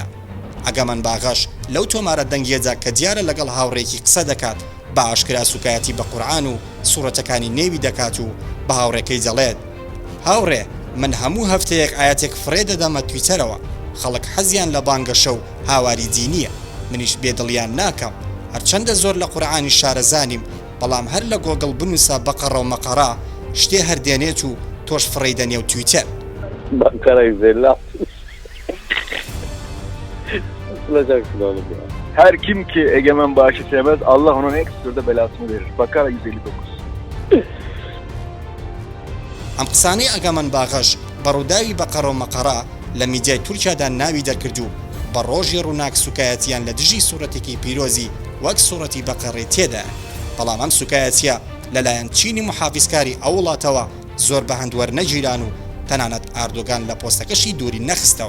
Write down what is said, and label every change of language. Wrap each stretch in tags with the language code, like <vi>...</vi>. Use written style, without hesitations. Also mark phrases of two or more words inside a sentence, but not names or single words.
<ckb>ئەگەمەن باغش لەو تۆمارە دەنگیەدا کە دیارە لەگەڵ هاوڕێکی قسە دەکات بە ئاشکرا سوکایەتی بە قورئان و سوورەتەکانی نێوی دەکات و بە هاوڕێکەی دەڵێت هاوڕێ من هەموو هەفتەیەک ئاەتێک فڕێ دەدەمە تویتەرەوە، خەڵک حەزیان لە بانگەشە و هاواری دینیە، منیش بێدڵیان ناکەم، هەرچەندە زۆر لە قورئانی شارەزانیم، بەڵام هەر لە گۆگڵ بنووسە بەقەڕە و مەقەڕا شتێ هەردێنێت و تۆش فڕێ دەنێ و تویتەر.</ckb> <tr>Her kim ki egemen bağışı sevmez, Allah onun en kısa sürede belasını verir. Bakara 159.</tr> <ckb>ئەم قسانەی ئەگەمەن باغەش بە ڕووداوی بەقەڕە و مەقەڕا لە میدیای تورکیادا ناوی دەرکرد و بە ڕۆژی ڕووناک سوکایەتیان لە دژی سوورەتێکی پیرۆزی وەک سوورەتی بەقەڕی تێدا، بەڵام ئەم سوکایەتیە لەلایەن چینی محافیزکاری ئەو وڵاتەوە زۆر بە هەندوەرنەگیران و تەنانەت ئاردۆگان لە پۆستەکەشی دووری نەخستەوە.</ckb>